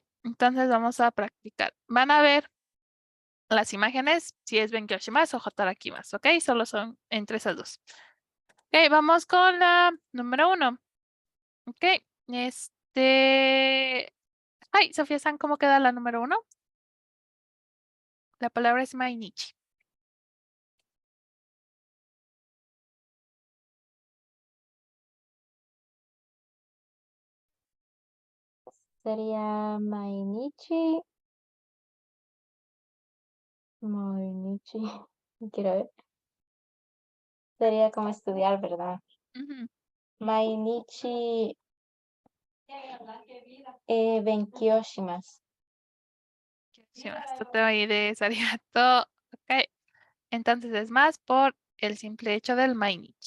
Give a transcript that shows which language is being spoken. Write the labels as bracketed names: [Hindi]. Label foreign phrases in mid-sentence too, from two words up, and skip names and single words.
[Spanish] Entonces vamos a practicar. Van a ver las imágenes si es benkyoshi-masu o hatarakimasu. ¿Ok? Solo son entre esas dos. Ok, vamos con la número 1. Ok. Ay, Sofía-san, ¿cómo queda la número 1? La palabra es mainichi. Sería Mainichi. Mainichi. Quiero ver. Sería como estudiar, ¿verdad? Ujú. [Japanese] 毎日勉強します. [Spanish] Esto te va a ir de arigato. Ok. Entonces es más por el simple hecho del mainichi.